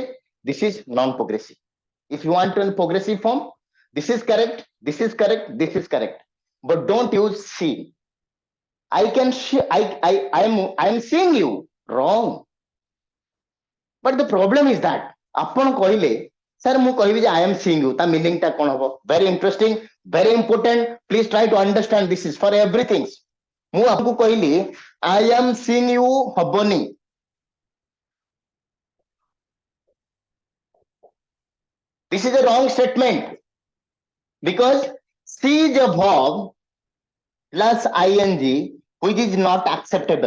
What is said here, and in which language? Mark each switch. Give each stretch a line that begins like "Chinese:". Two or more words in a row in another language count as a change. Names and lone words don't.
English: This is non-progressive. If you want to in progressive form, this is correct, this is correct, this is correct. But don't use see. I can see, I'm seeing you. Wrong. But the problem is that
Odia: ଆପଣ କହିଲେ sir ମୁଁ କହିବି ଯେ
English: I am seeing you,
Odia: ତା meaning ଟା କ'ଣ ହବ?
English: Very interesting, very important. Please try to understand, this is for everything.
Odia: ମୁଁ ଆପଣଙ୍କୁ କହିଲି
English: I am seeing you
Odia: ହବନି.
English: This is a wrong statement because see is a verb plus ing which is not acceptable.